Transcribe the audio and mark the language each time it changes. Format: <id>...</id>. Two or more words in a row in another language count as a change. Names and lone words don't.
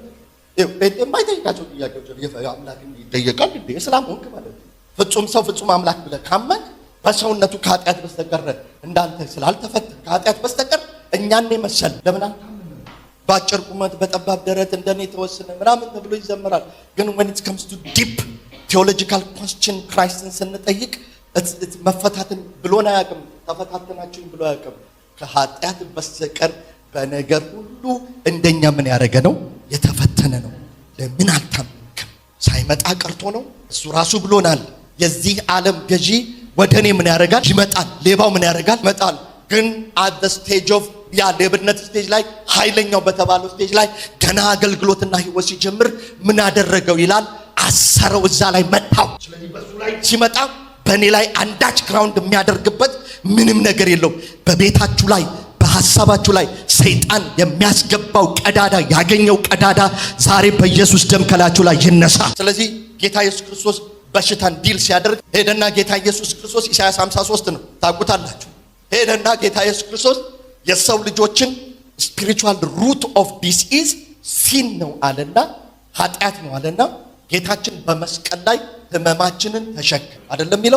<am>የማይጠይቃቸው ጥያቄዎች አምላክ ይጠየቃል እንዴ? እስላም ሆንክ ማለት ነው። ፍጹም ሰው ፍጹም አምላክ ብለህ ካመንክ በሰውነቱ ከኃጢአት በስተቀር እንዳንተ ስላልተፈጠረ ከኃጢአት በስተቀር እኛን መሰል ለምን አልታመንም? በአጭር ቁመት በጠባብ ደረት እንደኔ ተወስነ ምናምን ተብሎ ይዘመራል። ግን</am> <en>when it comes to deep theological question</en> <am>ክራይስትን ስንጠይቅ መፈታትን ብሎን አያውቅም። ተፈታተናችሁኝ ብሎ አያውቅም። ከኃጢአት በስተቀር በነገር ሁሉ እንደኛ ምን ያደረገ ነው? የተፈተነ ነው። ለምን አልታመንክም? ሳይመጣ ቀርቶ ነው። እሱ ራሱ ብሎናል። የዚህ ዓለም ገዢ ወደ እኔ ምን ያደርጋል? ይመጣል። ሌባው ምን ያደርጋል? ይመጣል። ግን</am> <en>at the stage of</en> <am>ያ ሌብነት ስቴጅ ላይ ኃይለኛው በተባለው ስቴጅ ላይ ገና አገልግሎትና ህይወት ሲጀምር ምን አደረገው ይላል? አሰረው፣ እዛ ላይ መታው። ስለዚህ በሱ ላይ ሲመጣ በእኔ ላይ አንዳች ግራውንድ የሚያደርግበት ምንም ነገር የለው። በቤታችሁ ላይ በሐሳባችሁ ላይ ሰይጣን የሚያስገባው ቀዳዳ ያገኘው ቀዳዳ ዛሬ በኢየሱስ ደም ከላችሁ ላይ ይነሳ። ስለዚህ ጌታ ኢየሱስ ክርስቶስ በሽታን ዲል ሲያደርግ ሄደና ጌታ ኢየሱስ ክርስቶስ ኢሳይያስ 53 ነው ታውቁታላችሁ። ሄደና ጌታ ኢየሱስ ክርስቶስ የሰው ልጆችን</am> <en>spiritual root of disease</en> <am>ሲን ነው አለና ኃጢአት ነው አለና ጌታችን በመስቀል ላይ ህመማችንን ተሸከመ አይደለም የሚለው?</am>